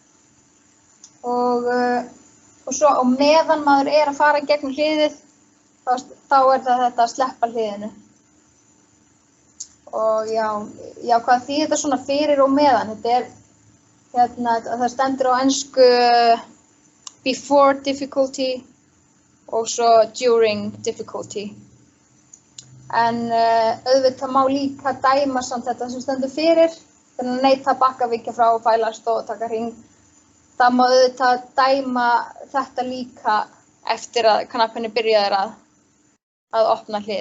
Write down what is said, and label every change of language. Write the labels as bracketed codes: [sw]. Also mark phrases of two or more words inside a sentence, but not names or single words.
[is] Og svo á meðan maður er að fara gegnum hliðið, þá er það þetta að sleppa hliðinu. Og já, hvað þýðir þetta svona fyrir og meðan? Þetta er, hérna, það stendur á ensku [en] before difficulty [is] og svo [en] during difficulty. [is] En auðvitað má líka dæma samt þetta sem stendur fyrir, þannig að neita, bakka, víkja frá, fælast og taka hring. Það má auðvitað dæma þetta líka eftir að knapinni byrjaðir að opna hlið.